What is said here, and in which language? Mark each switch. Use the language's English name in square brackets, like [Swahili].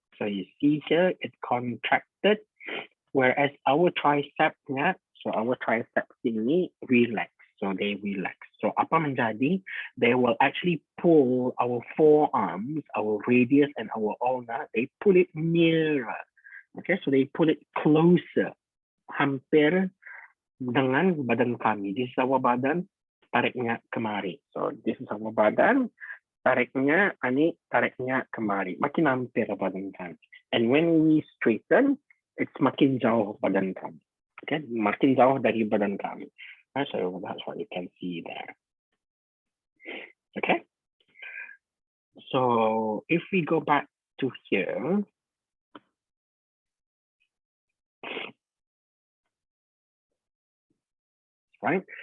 [English] So you see here, it contracted. Whereas our triceps, so our triceps ini relax. So they relax. So [Malay] apa menjadi? [English] They will actually pull our forearms, our radius and our ulna. They pull it nearer. Okay, so they pull it closer. [Malay] Hampir dengan badan kami. [English] This is our badan, [Malay] tariknya kemari. [English] So this is our badan, tariknya kemari. [Malay] Makin hampir badan kami. [English] And when we straighten, [Malay] it's makin jauh badan kami. Okay, makin jauh dari badan kami. [English] So that's what you can see there. Okay. So if we go back to here, right?